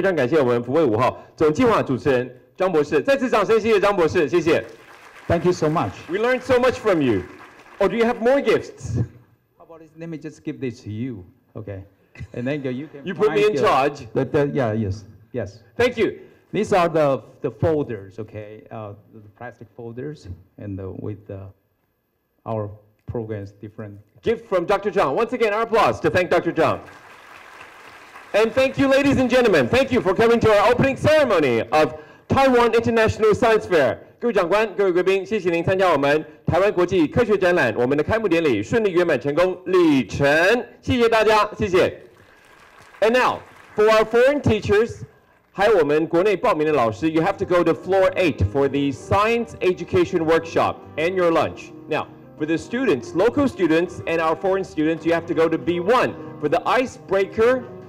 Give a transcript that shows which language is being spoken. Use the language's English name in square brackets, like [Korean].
[Chinese] 非常感谢我们福卫5号总计划主持人张博士。再次掌声，谢谢张博士，谢谢。 [English] Thank you so much. We learned so much from you. Oh, do you have more gifts? How about this? Let me just give this to you, okay? And then you can. You put me in charge. Yeah, yes. Thank you. These are the folders, okay? The plastic folders, and with our programs different. Gift from Dr. Zhang. Once again, our applause to thank Dr. Zhang. And thank you, ladies and gentlemen. Thank you for coming to our opening ceremony of Taiwan International Science Fair. [Chinese] 各位长官、各位贵宾，谢谢您参加我们台湾国际科学展览，我们的开幕典礼顺利圆满成功，礼成。谢谢大家，谢谢。 [English] And now, for our foreign teachers, [Chinese] 还有我们国内报名的老师 [English] ，you have to go to floor 8 for the Science Education Workshop and your lunch. Now, for the students, local students and our foreign students, you have to go to B1 for the icebreaker.